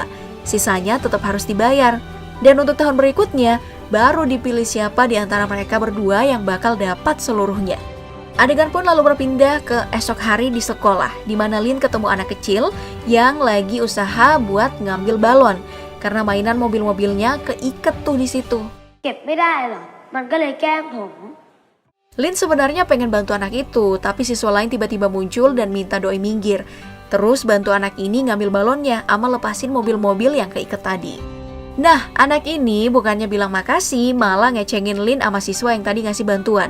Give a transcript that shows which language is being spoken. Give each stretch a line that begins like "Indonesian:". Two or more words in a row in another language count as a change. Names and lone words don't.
Indonesian: Sisanya tetap harus dibayar. Dan untuk tahun berikutnya baru dipilih siapa di antara mereka berdua yang bakal dapat seluruhnya. Adegan pun lalu berpindah ke esok hari di sekolah, di mana Lin ketemu anak kecil yang lagi usaha buat ngambil balon karena mainan mobil-mobilnya keiket tuh di situ.
Thai: เก็บไม่ได้หรอมันก็เลยแกล้งผม
Indonesian: Lin sebenarnya pengen bantu anak itu, tapi siswa lain tiba-tiba muncul dan minta doi minggir. Terus bantu anak ini ngambil balonnya sama lepasin mobil-mobil yang keiket tadi. Nah, anak ini bukannya bilang makasih, malah ngecengin Lin sama siswa yang tadi ngasih bantuan.